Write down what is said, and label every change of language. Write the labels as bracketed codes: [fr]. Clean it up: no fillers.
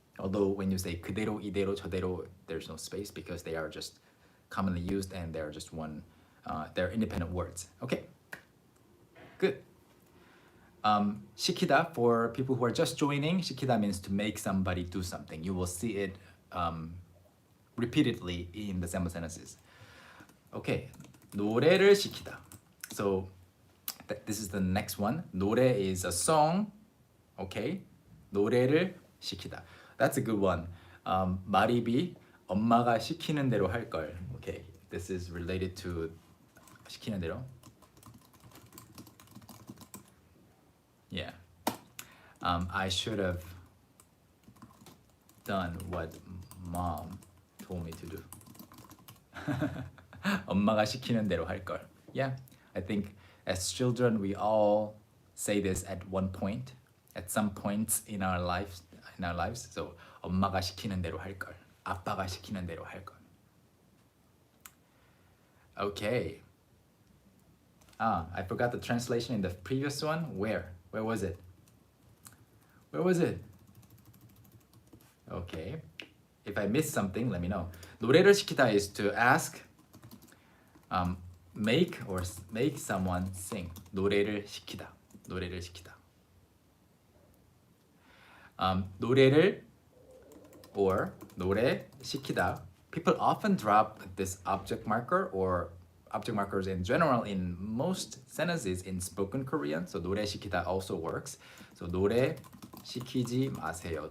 [en] Although when you say 그대로, 이대로, 저대로, there's no space because they are just commonly used and they're just one, they're independent words. Okay, good. 시키다, for people who are just joining, 시키다 means to make somebody do something. You will see it repeatedly in the sample sentences. [ko] Okay, 노래를 시키다. [en] So this is the next one. 노래 is a song. [ko] Okay, 노래를 시키다. [en] That's a good one. [ko] 마리비, 엄마가 시키는 대로 할 걸. [en] Okay, this is related to 시키는 대로. Yeah. I should have done what mom told me to do. [ko] 엄마가 시키는 대로 할 걸. [en] Yeah, I think as children we all say this at one point, at some points in our lives. [ko] So 엄마가 시키는 대로 할 걸. 아빠가 시키는 대로 할 걸. [en] Okay. I forgot the translation in the previous one. Where was it? Where was it? Okay. If I missed something, let me know. [ko] 노래를 시키다 [en] is to ask, make someone sing. [ko] 노래를 시키다. 노래를 시키다. 노래를 or 노래 시키다. [en] People often drop this object marker or object markers in general in most sentences in spoken Korean. So [ko] 노래 시키다 [en] also works. [ko] So 노래 시키지 마세요.